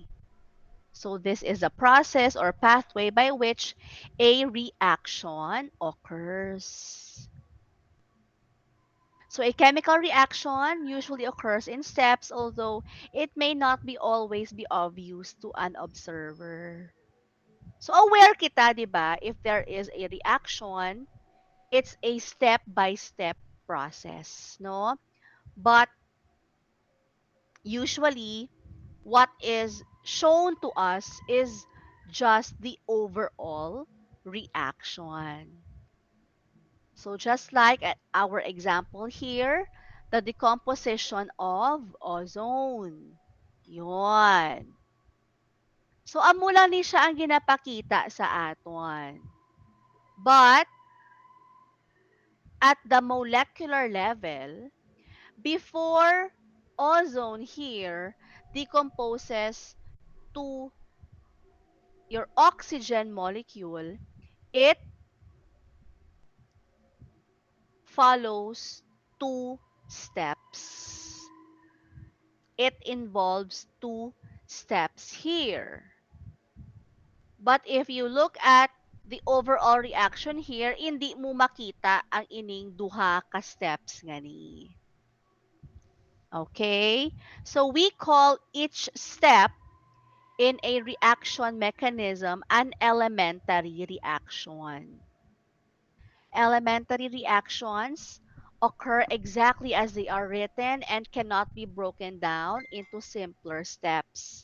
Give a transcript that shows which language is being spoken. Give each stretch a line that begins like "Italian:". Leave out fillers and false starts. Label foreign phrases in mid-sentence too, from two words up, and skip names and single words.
English: So this is a process or pathway by which a reaction occurs. So a chemical reaction usually occurs in steps, although it may not be always be obvious to an observer.
Hiligaynon: So aware kita, 'di ba,
English: if there is a reaction, it's a step-by-step process, no? But usually what is shown to us is just the overall reaction. So just like at our example here, the decomposition of ozone. Yun.
Hiligaynon: So amula ni siya ang ginapakita sa aton.
English: But at the molecular level, before ozone here decomposes to your oxygen molecule, it follows two steps. It involves two steps here. But if you look at the overall reaction here,
Hiligaynon: hindi mo makita ang ining duha ka steps ngani.
English: Okay? So we call each step in a reaction mechanism an elementary reaction. Elementary reactions occur exactly as they are written and cannot be broken down into simpler steps.